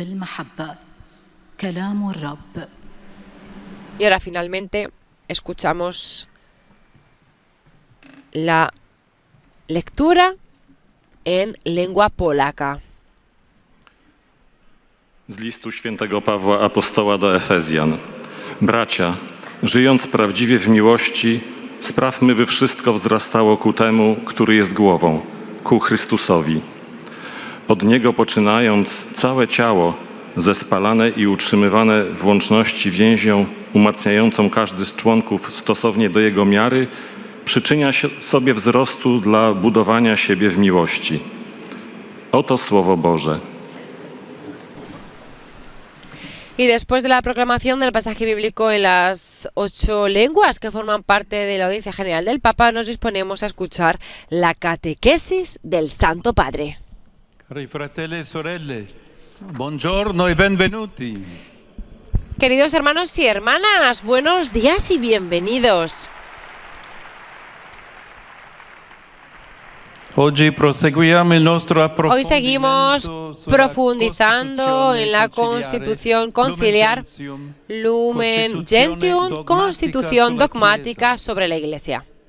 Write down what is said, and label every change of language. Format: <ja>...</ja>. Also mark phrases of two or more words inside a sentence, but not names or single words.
<es>Y ahora finalmente escuchamos la lectura en lengua polaca.</es> <pl>Z listu świętego Pawła Apostoła do Efezjan. Bracia, żyjąc prawdziwie w miłości, sprawmy, by wszystko wzrastało ku temu, który jest głową, ku Chrystusowi. Od Niego poczynając całe ciało, zespalane i utrzymywane w łączności więzią umacniającą każdy z członków stosownie do jego miary, przyczynia się sobie wzrostu dla budowania siebie w miłości. Oto Słowo Boże.</pl> <es>Y después de la proclamación del pasaje bíblico en las 8 lenguas que forman parte de la audiencia general del Papa, nos disponemos a escuchar la catequesis del Santo Padre.</es> <it>Cari fratelli e sorelle, buongiorno e benvenuti.</it> <es>Queridos hermanos y hermanas, buenos días y bienvenidos. Hoy seguimos profundizando en la Constitución conciliar Lumen Gentium, Constitución dogmática sobre la Iglesia.</es>